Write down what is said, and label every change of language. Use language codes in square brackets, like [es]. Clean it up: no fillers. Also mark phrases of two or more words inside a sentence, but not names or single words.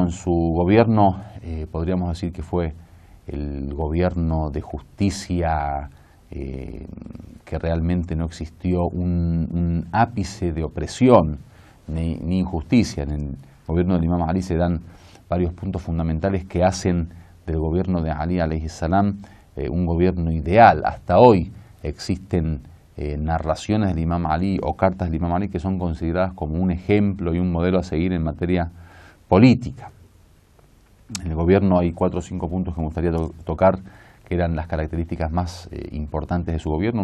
[es] En su gobierno podríamos decir que fue el gobierno de justicia, que realmente no existió un ápice de opresión ni injusticia. En el gobierno del Imam Ali se dan varios puntos fundamentales que hacen del gobierno de Ali [ar] عليه السلام [es] un gobierno ideal. Hasta hoy existen narraciones del Imam Ali o cartas del Imam Ali que son consideradas como un ejemplo y un modelo a seguir en materia política. En el gobierno hay 4 o 5 puntos que me gustaría tocar, que eran las características más importantes de su gobierno.